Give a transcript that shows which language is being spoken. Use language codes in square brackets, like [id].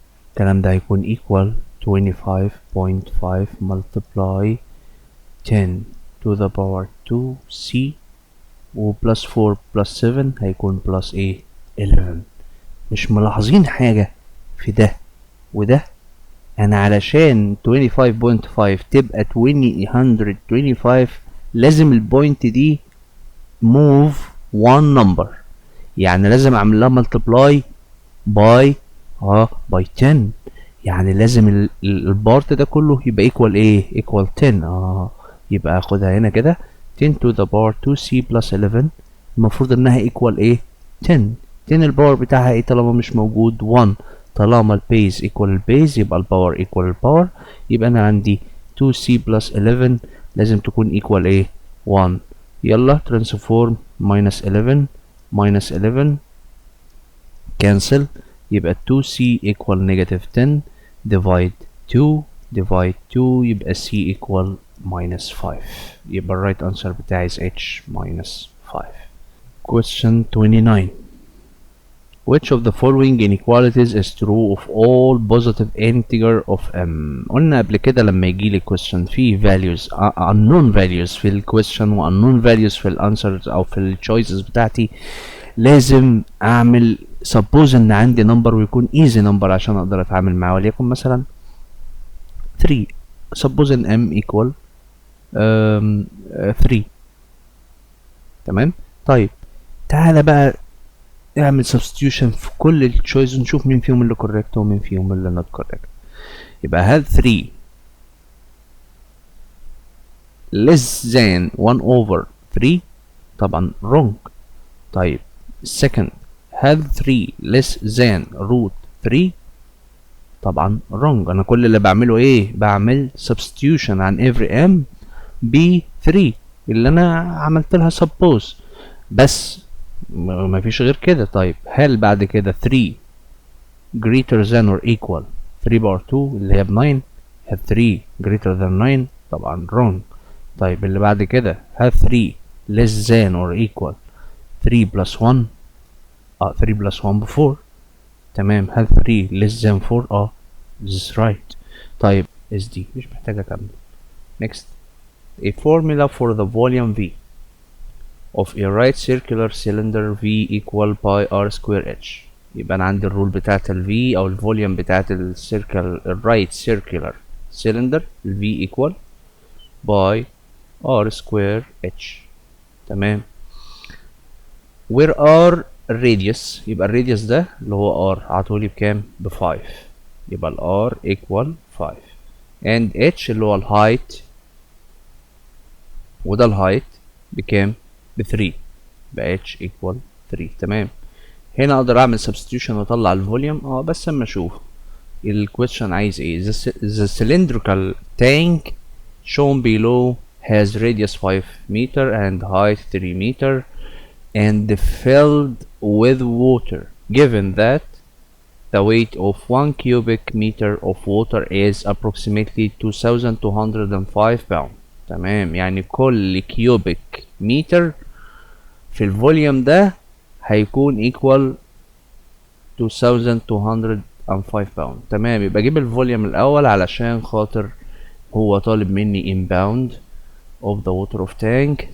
[ar] الكلام ده هيكون equal 25.5 multiply 10 to the power 2c و plus 4 plus 7 هيكون plus 11. مش ملاحظين حاجة في ده وده؟ انا علشان 25.5 تبقى 125 لازم البوينت دي move one number. يعني لازم اعمل لها multiply by by 10. يعني لازم البارت ده كله يبقى equal equal 10. يبقى اخدها هنا كده 10 to the power 2c plus 11 المفروض انها equal 10. 10 الباور بتاعها طالما مش موجود 1. طالما البيز equal البيز يبقى الباور equal الباور. يبقى انا عندي 2c plus 11 لازم تكون equal 1. يلا transform minus 11 minus 11 cancel يبقى 2c equal negative 10 divide 2 divide 2 يبقى c equal minus 5. يبقى الرايت answer بتاعي is h minus 5. [en] Question 29. Which of the following inequalities is true of all positive integer of m؟ [ar] قلنا قبل كده لما يجيلي question فيه values unknown values في الquestion و unknown values في الانسرز او في الchoices بتاعتي لازم اعمل suppose ان عندي number ويكون easy number عشان اقدر اتعامل معاه. وليكن مثلا 3. suppose ان m equal 3. تمام. طيب تعالى بقى اعمل substitution في كل التشويس ونشوف مين فيهم اللي correct ومين فيهم اللي not correct. يبقى هل 3 less than 1 over 3؟ طبعا wrong. طيب second هل 3 less than root 3؟ طبعا wrong. انا كل اللي بعمله بعمل substitution عن every m ب 3 اللي انا عملت لها suppose بس ما فيش غير كده. طيب هل بعد كده 3 greater than or equal 3 باور 2 اللي هي ب 9؟ هل 3 greater than 9؟ طبعا wrong. طيب اللي بعد كده هل 3 less than or equal 3 plus 1؟ 3 plus 1 ب 4. تمام. هل 3 less than 4؟ [en] this is right. [ar] طيب اس دي مش محتاج اكمل. [en] next a formula for the volume V of a right circular cylinder V equal pi r square h. [ar] يبقى انا عندي الرول بتاعت ال V او الفوليوم بتاعت السيركل الرايت circular cylinder ال V equal pi r square h. تمام. where r radius يبقى الراديوس ده اللي هو r عطولي بكام؟ ب 5. يبقى ال r equal 5 and h اللي هو الهايت وده الهايت بكام؟ ب 3. يبقى h equal 3. تمام. هنا اقدر اعمل substitution واطلع الفوليوم بس اما اشوف الكويشن عايز ايه. [en] the cylindrical tank shown below has radius 5 meter and height 3 meter and filled with water given that the weight of 1 cubic meter of water is approximately 2205 pound. [ar] تمام، يعني كل كيوبيك متر في الفوليوم ده هيكون equal 2205 باوند. تمام، يبقى اجيب الفوليوم الاول علشان خاطر هو طالب مني [en] in pound of the water of tank.